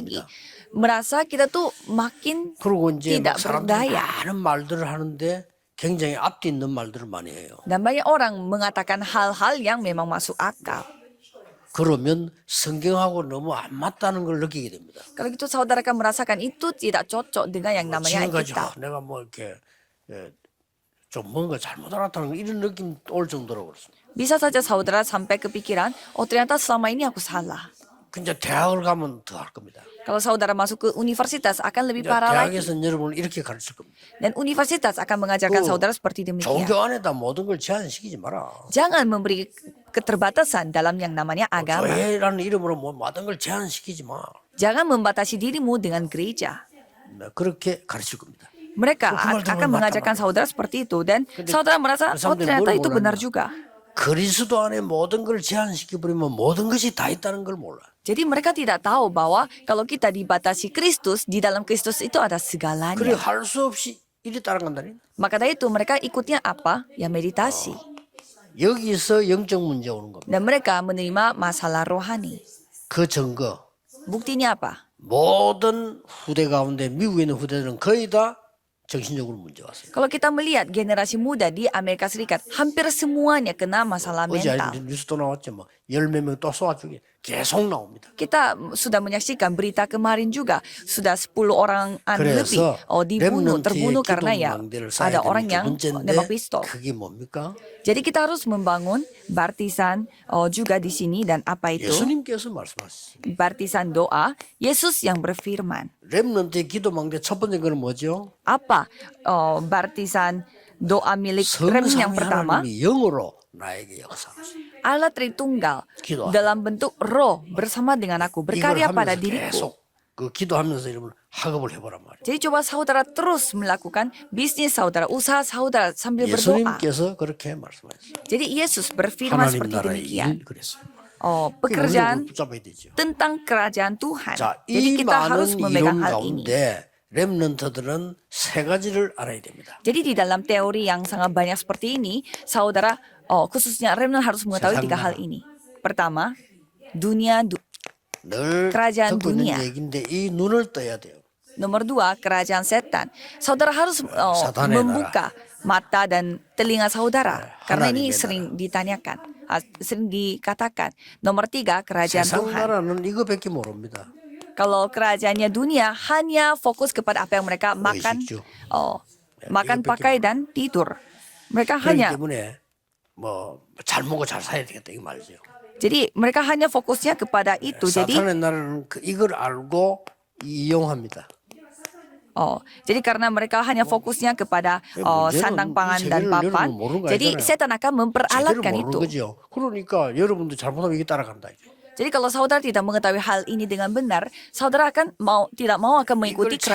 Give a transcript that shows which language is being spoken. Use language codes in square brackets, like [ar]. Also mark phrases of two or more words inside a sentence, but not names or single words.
[id] lagi. Merasa kita tuh makin [ko] 그리고 이제 [id] tidak [ko] 막 사람들이 [id] berdaya. [ko] 많은 말들을 하는데 굉장히 앞뒤 있는 말들을 많이 해요. [id] Dan banyak orang mengatakan hal-hal yang memang masuk akal. [ko] 그러면 성경하고 너무 안 맞다는 걸 느끼게 됩니다. [id] Kalau gitu saudara akan merasakan itu tidak cocok dengan yang namanya [ko] 지금까지 [id] Alkitab. [ko] 내가 뭐 이렇게 좀 뭔가 잘못 알았다는 이런 느낌 올 정도로 그렇습니다. [id] Bisa saja saudara sampai kepikiran, oh ternyata selama ini aku salah. [ko] 근데 대학을 가면 더 할 겁니다. [id] Kalau saudara masuk ke universitas akan lebih [ko] 이제 [id] parah lagi. [ko] 대학에서는 여러분을 이렇게 가르칠 겁니다. [id] Dan universitas akan mengajarkan [ko] 그 [id] saudara seperti demikian. [ko] 종교 안에다 모든 걸 제한시키지 마라. [id] Jangan memberi keterbatasan dalam yang namanya agama. [ko] 교회라는 이름으로 모든 걸 제한시키지 마. [id] Jangan membatasi dirimu dengan gereja. [ko] 그렇게 가르칠 겁니다. [id] Mereka [ko] 그 말도 [id] akan mengajarkan saudara seperti itu dan saudara merasa oh ternyata itu benar juga. [ko] 그리스도 안에 모든 걸 제한시켜버리면 모든 것이 다 있다는 걸 몰라. [id] Jadi mereka tidak tahu bahwa kalau kita dibatasi Kristus, di dalam Kristus itu ada [ko] 그래 [id] segalanya. [ko] 할 수 없이 이리 따라간다니. [id] Maka dari itu mereka ikutnya apa? Ya meditasi. [ko] 여기서 영적 문제 오는 겁니다. [id] Dan mereka menerima masalah rohani. [ko] 그 증거 [id] Buktinya apa? [ko] 모든 후대 가운데 미국에 있는 후대들은 거의 다 정신적으로 문제 왔어요. [id] Kalau kita melihat generasi muda di Amerika Serikat, hampir semuanya kena masalah [ko] 어제 [id] mental. [ko] 뉴스 또 나왔죠. 뭐 10몇 명 또 쏘아주게 계속 나옵니다. [id] Kita sudah menyaksikan berita kemarin juga, sudah 10 orang lebih [ko] 그래서 [id] dibunuh, terbunuh [ko] 렘넌트의 [id] karena ya [ko] 기도망대를 쌓아야 [id] ada [ko] 되는 [id] orang [ko] 두 [id] yang [ko] 번째인데 [id] nembak pistol. [ko] 그게 뭡니까? [id] Jadi kita harus membangun baptisan juga di sini dan apa itu? [ko] 예수님께서 말씀하셨어요. [id] Baptisan doa, Yesus yang berfirman. [ko] 렘넌트의 기도망대 첫 번째 거는 뭐죠? [id] Apa baptisan doa milik remnant yang [ko] 성삼위 [id] pertama? [ko] 하나님이 영으로 나에게 역사하셨어요. [id] Allah Tritunggal [ko] 기도하세요. [id] dalam bentuk roh bersama dengan aku [ko] 이걸 [id] berkarya pada [ko] 하면서 [id] diriku. [ko] 계속 그 기도하면서 여러분 학업을 해보란 말이에요. [id] Jadi coba saudara terus melakukan bisnis saudara, usaha saudara sambil berdoa. [ko] 예수님께서 그렇게 말씀하셨어요. [id] Jadi Yesus berfirman [ko] 하나님 [id] seperti [ko] 나라의 [id] demikian. [ko] 일 그랬어요. [id] Pekerjaan [ko] 우리가 붙잡아야 되죠. [id] tentang kerajaan Tuhan. [ko] 자, [id] Jadi [ko] 이 [id] kita harus [ko] 많은 [id] memegang [ko] 이론 [id] hal ini. [ko] 가운데 렘넌트들은 세 가지를 알아야 됩니다. [id] Jadi di dalam teori yang sangat banyak seperti ini, saudara khususnya remnant harus mengetahui tiga hal ini. Pertama, dunia [ko] 늘 [id] kerajaan [ko] 듣고 있는 [id] dunia. [ko] 얘기인데 이 눈을 떠야 돼요. [id] Nomor dua, kerajaan setan. Saudara harus [ko] Satan의 [id] membuka mata dan telinga saudara. Karena ini [ko] 하나님의 [id] sering ditanyakan, sering dikatakan. Nomor tiga, kerajaan [ko] 세상 [id] Tuhan. [ko] 나라는 이거밖에 모릅니다. [id] Kalau kerajaannya dunia hanya fokus kepada apa yang mereka makan, [ko] 의식주. [id] makan, [ko] 이거밖에 [id] pakai dan tidur. Mereka [ko] 그렇기 [id] hanya, [ko] 때문에 뭐 잘 먹고 잘 살아야 되겠다 이 말이죠. [id] jadi mereka hanya fokusnya kepada itu. Jadi, [ko] 사탄의 나라는 이걸 알고 이용합니다. [id] jadi karena mereka hanya fokusnya kepada [ko] 문제는 [id] sandang pangan [ko] 이 [id] dan [ko] 세계를 [id] papan, [ko] 여러분 모르는 거 [id] jadi [ko] 아니잖아요. [id] setan akan [ko] 제대로 [id] memperalatkan [ko] 모르는 [id] itu. [ko] 거죠. 그러니까 여러분도 잘못하면 이게 따라간다. [id] Jadi kalau saudara tidak mengetahui hal ini dengan benar, saudara akan tidak mau akan mengikuti [ko] 이걸